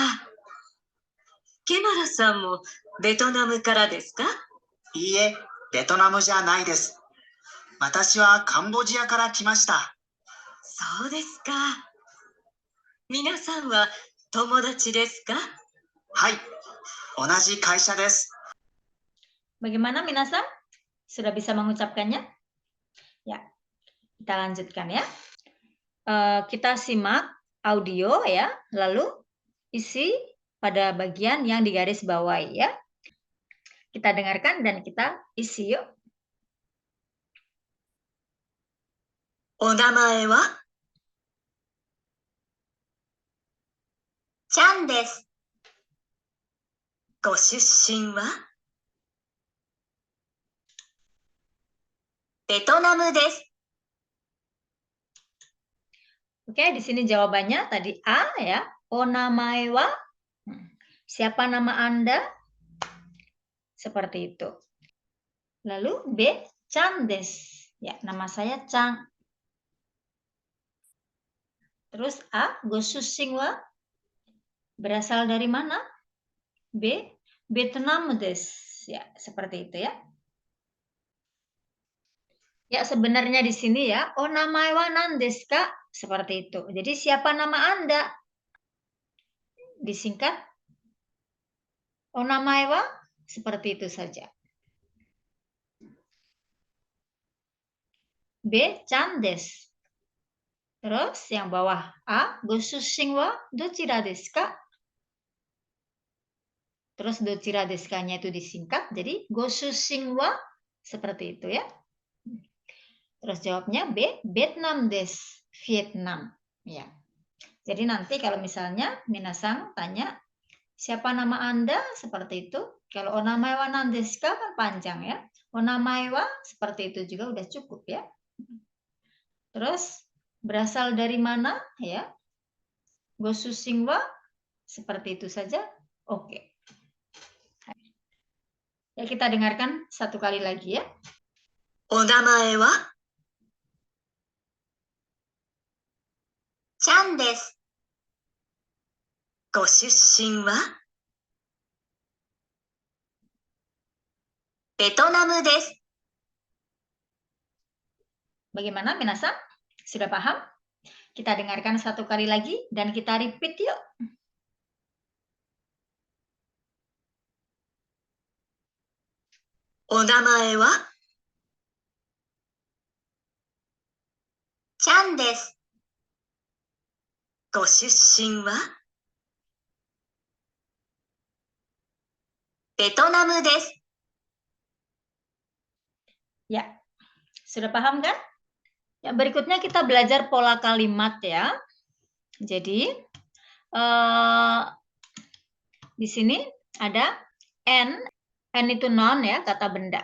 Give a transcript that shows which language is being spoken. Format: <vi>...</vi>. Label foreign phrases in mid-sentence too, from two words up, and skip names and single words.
<ja>ケマラさんもベトナムからですか？いいえ、ベトナムじゃないです。私はカンボジアから来ました。そうですか。皆さんは友達ですか？はい、同じ会社です。</ja> <id>Bagaimana minasan? Sudah bisa mengucapkannya? Ya, kita lanjutkan ya. Kita simak audio ya, lalu isi pada bagian yang digaris bawahi ya. Kita dengarkan dan kita isi yuk.</id> <ja>お名前はちゃんです。ご出身はベトナムです。</ja> <id>Oke, di sini jawabannya tadi A ya.</id> <ja>お名前は.</ja> <id>Siapa nama Anda? Seperti itu. Lalu B, Chan desu. Ya, nama saya Chang. Terus A,</id> <ja>ご出身は.</ja> <id>Berasal dari mana? B, Vietnam desu. Ya, seperti itu ya. Ya, sebenarnya di sini ya,</id> <ja>お名前は何ですか?</ja> <id>Seperti itu. Jadi siapa nama Anda? Disingkat</id> <ja>お名前は,</ja> <id>seperti itu saja.</id> <ja>B, Chan desu.</ja> <id>Terus yang bawah A,</id> <ja>ご出身はどちらですか?</ja> <id>Terus</id> <ja>どちらですか-</ja> <id>nya itu disingkat, jadi</id> <ja>ご出身は,</ja> <id>seperti itu ya. Terus jawabnya B, Vietnam desu, Vietnam. Ya. Jadi nanti kalau misalnya minasang tanya, siapa nama Anda? Seperti itu. Kalau</id> <ja>お名前は何ですか</ja> <id>kan panjang ya.</id> <ja>お名前は</ja> <id>seperti itu juga udah cukup ya. Terus berasal dari mana? Ya.</id> <ja>ご出身は</ja> <id>seperti itu saja. Oke. Ya, kita dengarkan satu kali lagi ya.</id> <ja>お名前はチャンです。ご出身はベトナムです。</ja> <id>Bagaimana minasang? Sudah paham? Kita dengarkan satu kali lagi dan kita repeat yuk.</id> <ja>お名前はチャンです。ご出身はベトナムです。</ja> <id>Ya, sudah paham kan? Ya, berikutnya kita belajar pola kalimat ya. Jadi, di sini ada N itu noun ya, kata benda.</id>